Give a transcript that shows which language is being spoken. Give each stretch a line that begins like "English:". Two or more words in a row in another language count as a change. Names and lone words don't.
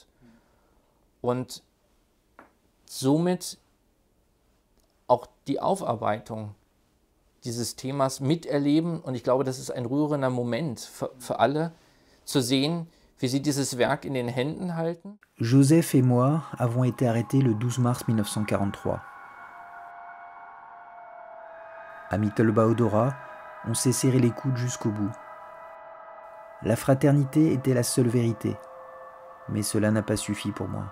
German: Und somit auch die Aufarbeitung dieses Themas miterleben. Und ich glaube, das ist ein rührender Moment für alle, zu sehen, wie sie dieses Werk in den Händen halten.
French: Joseph et moi avons été arrêtés le 12 mars 1943. À Mittelbau-Dora, on s'est serré les coudes jusqu'au bout. La fraternité était la seule vérité, mais cela n'a pas suffi pour moi.